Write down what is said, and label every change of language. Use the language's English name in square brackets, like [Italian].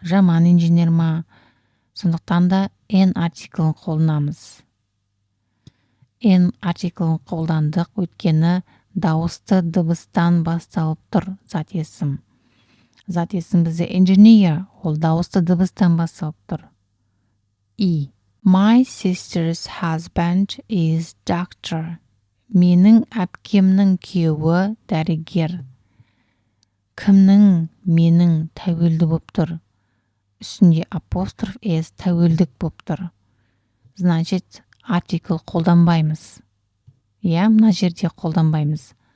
[Kazakh] Жаман инженер ма? Сондықтан да an артиклін қолданамыз. An артиклін қолдандық, өйткені дауысты дыбыстан басталып тұр зат есім. Зат есім бізде engineer, ол дауысты дыбыстан басталып тұр. E. [English] My sister's husband is doctor. [Kazakh] Менің әпкемнің күйеуі дәрігер. Кімнің? Менің тәуелді болып тұр. Үстінде апостроф s тәуелдік болып тұр. [Russian] Значит, [Kazakh] артикль қолданбаймыз. Я, мына жерде қолданбаймыз.